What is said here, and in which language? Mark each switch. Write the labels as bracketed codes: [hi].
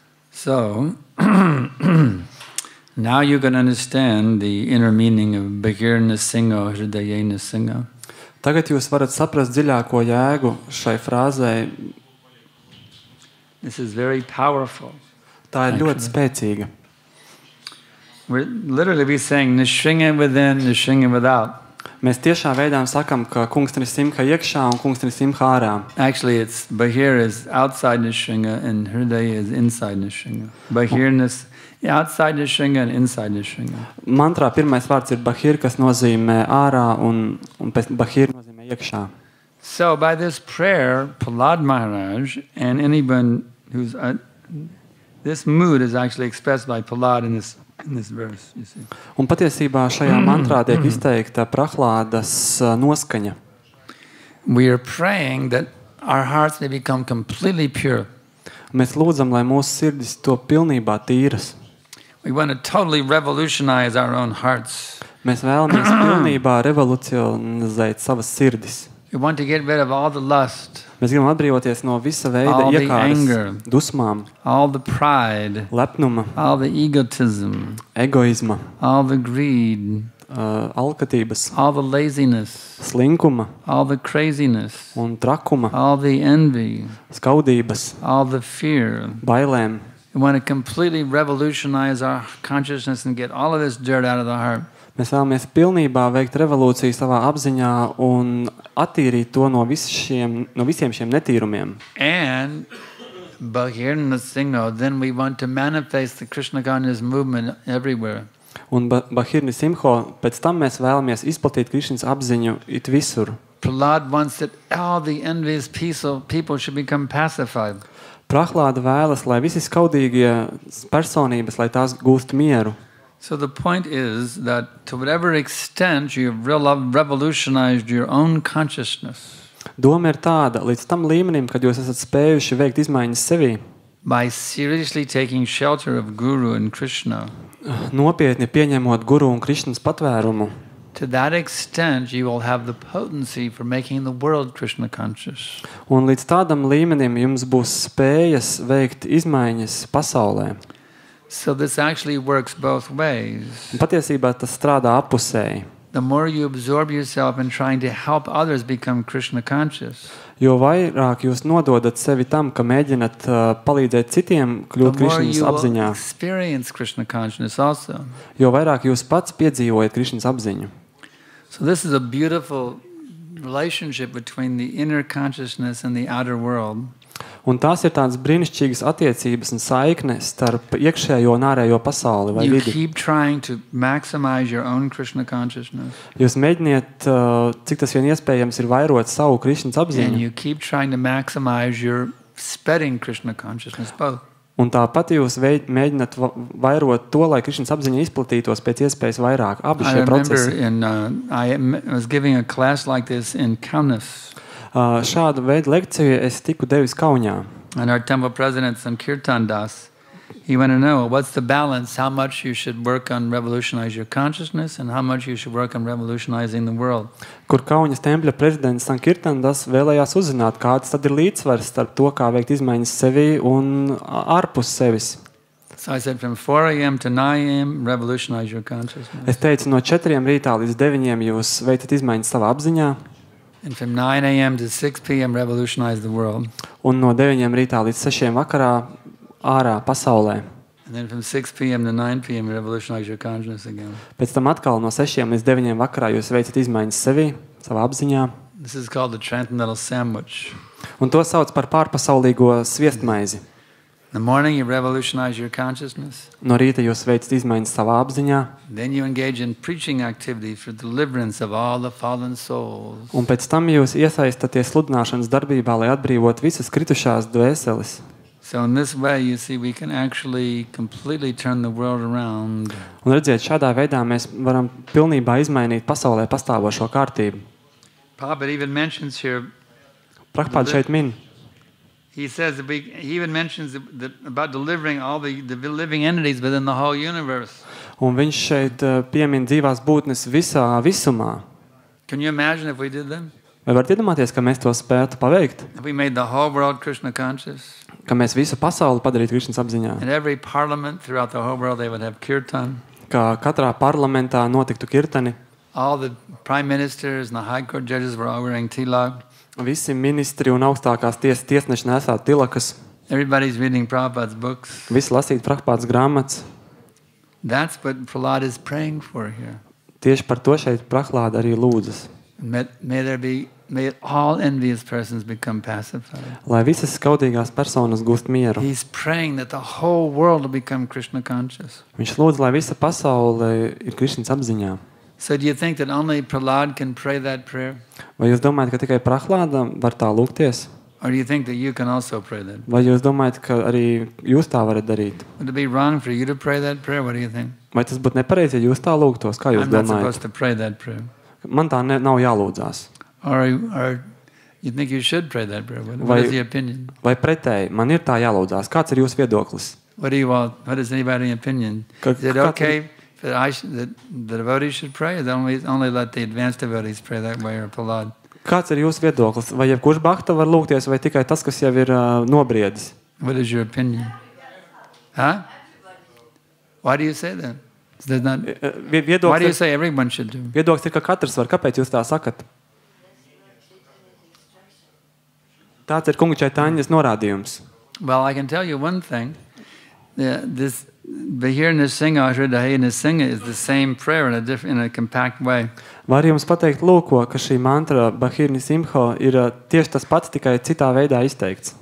[en] So, now you can understand the inner meaning of Bahir Nasingo, Hridaye Nasingo. [lv] Tagad jūs varat saprast dziļāko jēgu šai frāzei. [en] This is very powerful. [lv] Tā ir ļoti spēcīga. [en] We're literally saying Nishinga within, Nishinga without. [lv] Mēs tiešā veidā sakam, ka kungs Nisimha iekšā un kungs Nisimha ārā. [en] Actually, it's Bahir is outside Nishinga and Hridaya is inside Nishinga. Bahir is outside Nishinga and inside Nishinga. [lv] Mantrā pirmais vārds ir Bahir, kas nozīmē ārā un pēc Bahir nozīmē iekšā. [en] So by this prayer, Prahlad Maharaj and anyone who's this mood is actually expressed by Prahlad in this verse, you see. [lv] Un patiesībā šajā mantrā tiek izteikta Prahlādas noskaņa. [en] We are praying that our hearts may become completely pure. [lv] Mēs lūdzam, lai mūsu sirdis to pilnībā tīras. [en] We want to totally revolutionize our own hearts. [lv] Mēs vēlamies pilnībā revolucionizēt savas sirdis. [en] We want to get rid of all the lust, [lv] Mēs gribam atbrīvoties no visa veida [en] all the [lv] iekāras, [en] anger, [lv] dusmām, [en] all the pride, [lv] lepnuma, [en] all the egotism, [lv] egoisma, [en] all the greed, [lv] alkatības, [en] all the laziness, [lv] slinkuma [en] all the craziness, [lv] un trakuma, [en] all the envy, [lv] skaudības, [en] all the fear. [lv] bailēm. [en] We want to completely revolutionize our consciousness and get all of this dirt out of the heart. [lv] Mēs vēlamies pilnībā veikt revolūciju savā apziņā un attīrīt to no visiem šiem netīrumiem. [en] And Bahir Nasingo, then we want to manifest the Krishna consciousness movement everywhere. [lv] Un Bahir Nisimho, pēc tam mēs vēlamies izplatīt Krišnas apziņu it visur. [en] Prahlad wants that all the envious people should become pacified. [lv] Prahlāda vēlas, lai visi skaudīgie personības, lai tās gūst mieru. [en] So the point is that to whatever extent you've revolutionized your own consciousness [lv] Doma ir tāda, līdz tam līmenim, kad jūs esat spējuši veikt izmaiņas sevī, [en] by seriously taking shelter of Guru and Krishna, [lv] nopietni pieņemot Guru un Krišnas patvērumu, [en] to that extent you will have the potency for making the world Krishna conscious. [lv] un līdz tādam līmenim jums būs spējas veikt izmaiņas pasaulē. [en] So this actually works both ways. [lv] Un patiesībā tas strādā apusēji. [en] The more you absorb yourself in trying to help others become Krishna conscious, [lv] Jo vairāk jūs nododat sevi tam, ka mēģinat palīdzēt citiem kļūt [en] the more [lv] Krišnas [en] you will [lv] apziņā, [en] experience Krishna consciousness also. [lv] jo vairāk jūs pats piedzīvojat Krišnas apziņu. [en] So this is a beautiful relationship between the inner consciousness and the outer world. [lv] Un tās ir tādas brīnišķīgas attiecības un saikne starp iekšējo un ārējo pasauli vai [en] You [lv] vidi. [en] keep trying to maximize your own Krishna consciousness, [lv] Jūs mēģiniet, cik tas vien iespējams ir vairot savu Krišnas [en] and [lv] apziņu. [en] you keep trying to maximize your spreading Krishna consciousness both. [lv] Un tāpat jūs mēģināt vairot to, lai Krišnas apziņa izplatītos pēc iespējas vairāk. Abi [en] I [lv] šie [en] remember [lv] procesi. [en] I was giving a class like this in Kaunas, [lv] Šādu veidu lekciju es tiku devis Kaunijā. [en] and our temple president, Sankirtan Das, he wanted to know what's the balance, how much you should work on revolutionize your consciousness and how much you should work on revolutionizing the world. [lv] Kur Kaunas tempļa prezidents Sankirtandas vēlējās uzzināt, kāds tad ir līdzsvars starp to, kā veikt izmaiņas sevī un ārpus sevis. [en] So I said from 4 a.m. to 9 a.m. revolutionize your consciousness. [lv] Es teicu, no 4 rītā līdz 9 jūs veicat izmaiņas savā apziņā, [en] And from 9 a.m. to 6 p.m. revolutionize the world. [lv] un no 9 rītā līdz 6 vakarā ārā pasaulē. [en] And then from 6 p.m. to 9 p.m. revolutionize your consciousness again. [lv] Pēc tam atkal no 6 līdz 9 vakarā jūs veicat izmaiņas sevī, savā apziņā, [en] This is called the transcendental sandwich. [lv] un to sauc par pārpasaulīgo sviestmaizi. [en] In the morning, you revolutionize your consciousness. [lv] No rīta jūs veicat izmaiņas savā apziņā, [en] Then you engage in preaching activity for deliverance of all the fallen souls. [lv] un pēc tam jūs iesaistaties sludināšanas darbībā, lai atbrīvotu visas kritušās dvēseles. [en] So in this way, you see, we can actually completely turn the world around. [lv] Un redziet, šādā veidā mēs varam pilnībā izmainīt pasaulē pastāvošo kārtību. [en] Prabhupada even mentions here, [lv] Prabhupāda šeit min, [en] he says, that he even mentions that about delivering all the living entities within the whole universe. [lv] un viņš šeit piemin dzīvās būtnes visā visumā. [en] Can you imagine if we did that? [lv] Vai varat iedomāties, ka mēs to spētu paveikt? [en] If we made the whole world Krishna conscious, [lv] Ka mēs visu pasauli padarītu Krišnas apziņā? [en] in every parliament throughout the whole world they would have kirtan. [lv] Ka katrā parlamentā notiktu kirtani, [en] All the prime ministers and the high court judges were all wearing tilak. [lv] visi ministri un augstākās tiesneši nesātu tilakas, [en] Everybody's reading Prabhupada's books. [lv] visi lasītu Prabhupādas grāmatas. [en] That's what Prahlāda is praying for here. [lv] Tieši par to šeit Prahlāda arī lūdzas. [en] May all envious persons become pacified. [lv] Lai visas skaudīgās personas gūst mieru. [en] He's praying that the whole world will become Krishna conscious. [lv] Viņš lūdz, lai visa pasaule ir Krišnas apziņā. [en] So do you think that only Prahlāda can pray that prayer? [lv] Vai jūs domājat, ka tikai Prahlāda var tā lūgties? [en] Or do you think that you can also pray that? [lv] Vai jūs domājat, ka arī jūs tā varat darīt? [en] Would it be wrong for you to pray that prayer? What do you think? [lv] Vai tas būtu nepareizi, ja jūs tā lūgtos? Kā jūs [en] I'm not [lv] domājat? [en] supposed to pray that prayer. [lv] Man tā nav jālūdzās. [en] Or you think you should pray that prayer? What [lv] Vai- [en] is the opinion? [lv] Vai pretēji, man ir tā jālūdzās? Kāds ir jūsu viedoklis? [en] What do you want? What is anybody's opinion? Is it okay that the devotees should pray? Or only let the advanced devotees pray that way, or Prahlāda? [lv] Kāds ir jūsu viedoklis? Vai jebkurš bhakta var lūgties, vai tikai tas, kas jau ir nobriedis? [en] What is your opinion? Huh? Why do you say that? There's not, why do you [lv] Viedoklis [en] say everyone should do? [lv] ir, ka katrs var. Kāpēc jūs tā sakat? Tāds ir kunga Čaitaņas norādījums. [en] Well, I can tell you one thing. This Bahir Nisingha, Hridaye Nisingha is the same prayer in a compact way. [lv] Var jums pateikt, lūko, ka šī mantra Bahirni Simho ir tieši tas pats, tikai citā veidā izteikts.